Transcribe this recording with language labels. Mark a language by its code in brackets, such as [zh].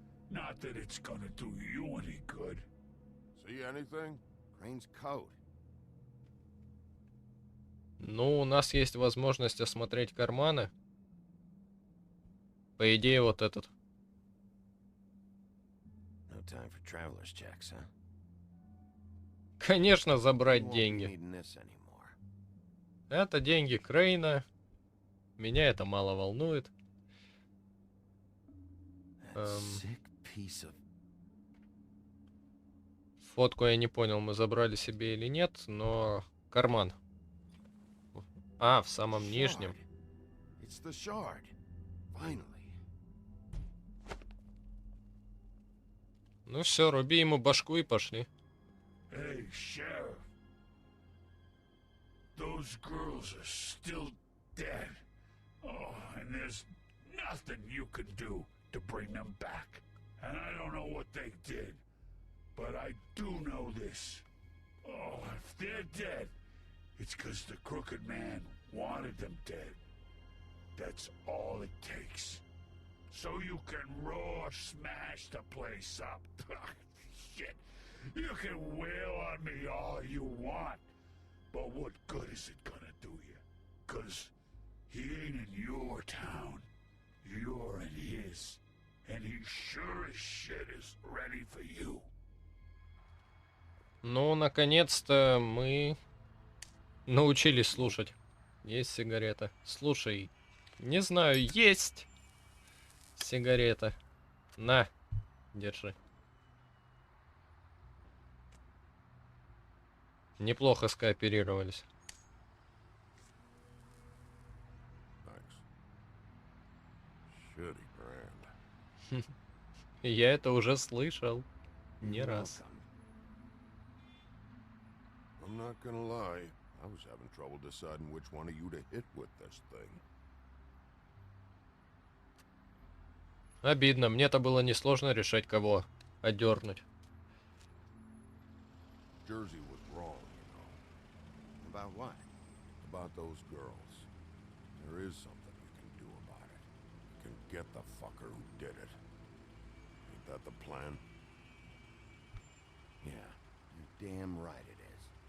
[en] Not that it's gonna do you any good. See anything? Crane's coat. [ru] Ну, у нас есть возможность осмотреть карманы. По идее, вот этот. [en] No time for traveler's checks, huh? [ru] Конечно, забрать [en] You won't be [ru] деньги. [en] needing this anymore. [ru] Это деньги Крейна. Меня это мало волнует. [en] That sick piece of... [ru] Фотку я не понял, мы забрали себе или нет, но карман. А, в самом нижнем. [en] It's the shard. Finally. [ru] Ну все, руби ему башку и пошли. [en] Hey, Sheriff. Those girls are still dead. Oh, and there's nothing you can do to bring them back. And I don't know what they did, but I do know this. Oh, if they're dead, it's because the crooked man wanted them dead. That's all it takes. So you can raw smash the place up. Shit. You can wail on me all you want. But what good is it gonna do you? 'Cause he ain't in your town. You're in his. And he sure as shit is ready for you. [ru] Ну, наконец-то мы научились слушать. Есть сигарета. Слушай, не знаю, есть сигарета. На, держи. Неплохо скооперировались. [en] Thanks. Shitty brand. [ru] Я это уже слышал. Не раз. [en] I'm not gonna lie. I was having trouble deciding which one of you to hit with this thing. [ru] Обидно. Мне-то было несложно решать, кого одернуть. [en] Jersey was wrong, you know. About what? About those girls. There is something you can do about it. You can get the fucker who did it. Ain't that the plan? Yeah, you're damn right it is.